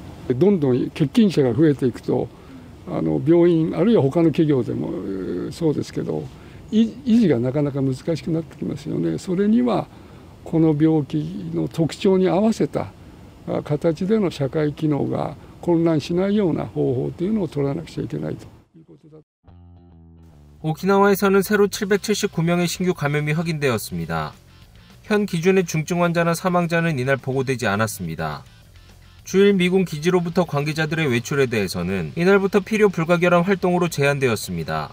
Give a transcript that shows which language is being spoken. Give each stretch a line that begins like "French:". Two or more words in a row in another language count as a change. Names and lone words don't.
Japanese: どんどん欠勤者が増えていくと病院あるいは他の企業でもそうですけど維持がなかなか難しくなってきますよね。それにはこの病気の特徴に合わせた形での社会機能が混乱しないような方法というのを取らなくちゃいけないということだ。
Korean: 오키나와에서는 새로 779명의 신규 감염이 확인되었습니다. 현 기준의 중증 환자나 사망자는 이날 보고되지 않았습니다. 주일 미군 기지로부터 관계자들의 외출에 대해서는 이날부터 필요 불가결한 활동으로 제한되었습니다.